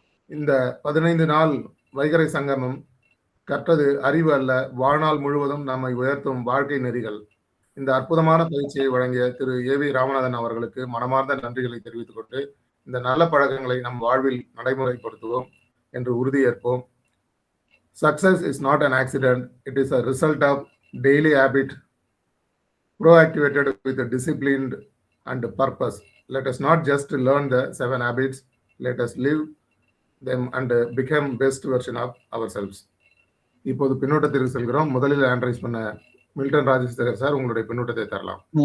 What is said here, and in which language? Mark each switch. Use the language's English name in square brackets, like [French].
[Tamil] இந்த 15 நாள் வைகறை சங்கமம் கற்றது அறிவு அல்ல, வாழ்நாள் முழுவதும் நம்மை உயர்த்தும் வாழ்க்கை நெறிகள். இந்த அற்புதமான பயிற்சியை வழங்கிய திரு ஏவி ராமநாதன் அவர்களுக்கு மனமார்ந்த நன்றிகளை தெரிவித்துக் கொண்டு, இந்த நல்ல பழக்கங்களை நம் வாழ்வில் நடைமுறைப்படுத்துவோம் என்று உறுதியேற்போம். [English] Success is not an accident, it is a result of daily habit proactivated with a disciplined and purpose. Let us not just learn the 7 habits, let us live them and become best version of ourselves. [Tamil] இப்போது பின்னோட்டத்திற்கு செல்கிறோம். முதலில் ஆண்ட்ரைஸ் பண்ண Milton Rajasekar sir, உங்களுடைய பின்னோட்டத்தை தரலாம்.